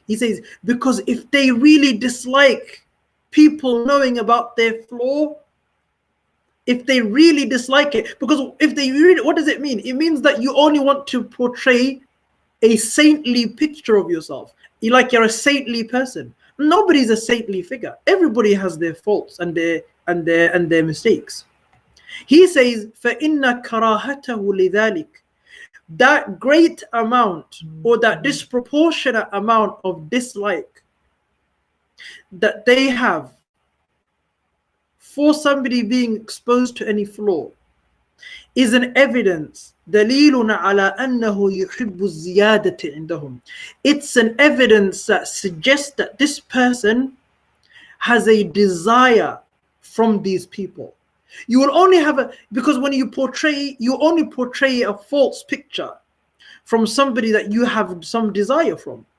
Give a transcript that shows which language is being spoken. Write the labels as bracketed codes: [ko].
[en] He says, because if they really dislike people knowing about their flaw, if they really dislike it, because if they really, what does it mean? It means that you only want to portray a saintly picture of yourself. You're a saintly person. Nobody's a saintly figure. Everybody has their faults and their mistakes. He says, [ar] فَإِنَّ كَرَاهَتَهُ لِذَلِكَ. [en] That great amount or that disproportionate amount of dislike that they have for somebody being exposed to any flaw is an evidence. [ar] دليل على أنه يحب الزيادة عندهم. [en] It's an evidence that suggests that this person has a desire from these people. You will only have because when you only portray a false picture from somebody that you have some desire from.